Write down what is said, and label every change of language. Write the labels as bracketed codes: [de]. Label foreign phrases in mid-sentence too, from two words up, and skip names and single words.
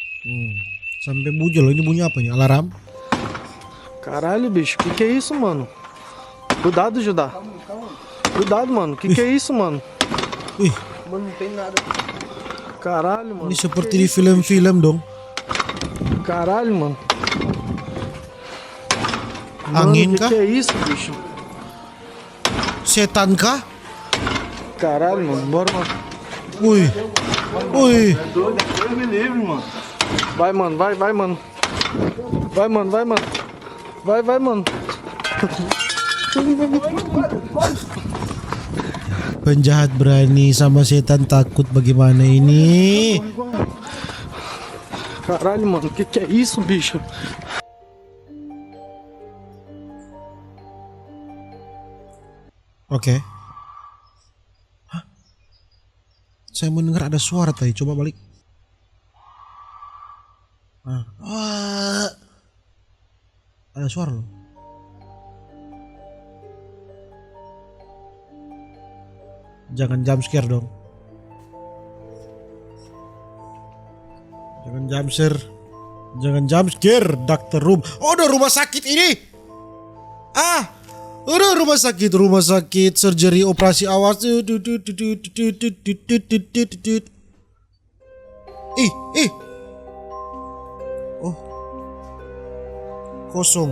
[id] Sampai bujol. Ini bunyi apa nih? Alarm? [pt] Caralho, bicho, que é isso, mano? Cuidado, Judá. Cuidado, mano. Que é isso, mano? Wih, Mano, não tem nada. Caralho, mano. [id] ini seperti di film-film dong. [pt] Caralho, mano. [id] Angin [pt] Mano, [id] kah? [pt] que é isso, bicho? [id] Setan kah? [pt] Caralho, mano. Bora, mano. Wih. Wih. Deus me livre, mano. Vai, mano. Vai, mano. Vai, mano. Vai, mano. [id] Penjahat berani sama setan takut, bagaimana ini? [pt] Caralho, mano. Que é isso, bicho? [id] Oke. Hah? Saya mendengar ada suara tadi. Coba balik. Ada suara loh. Jangan [en] jump scare [id] dong. Jangan [en] jump scare. Jangan jump scare. Doctor Room. [id] Oh, udah rumah sakit ini. Udah rumah sakit, surgery, operasi awas. Ih. Oh. Kosong.